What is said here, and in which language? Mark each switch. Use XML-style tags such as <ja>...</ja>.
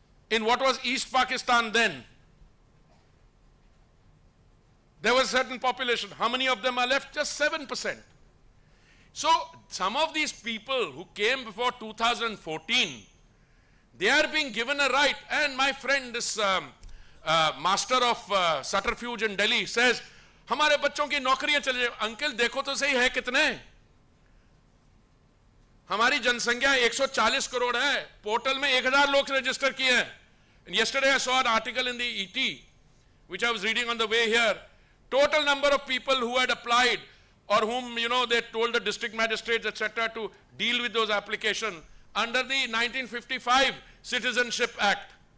<en>In what was East Pakistan then, there was a certain population. How many of them are left? Just 7%. So some of these people who came before 2014, they are being given a right. And my friend, this master of subterfuge in Delhi says,</en> <hi>हमारे बच्चों की नौकरियां चले जाए. Uncle देखो तो सही है कितने? हमारी जनसंख्या 140 करोड़ है. पोर्टल में 1000 लोग रजिस्टर किए हैं.</hi> <en>And yesterday I saw an article in the ET, which I was reading on the way here. Total number of people who had applied, or whom, they told the district magistrates, etc., to deal with those applications under the 1955 Citizenship Act.</en>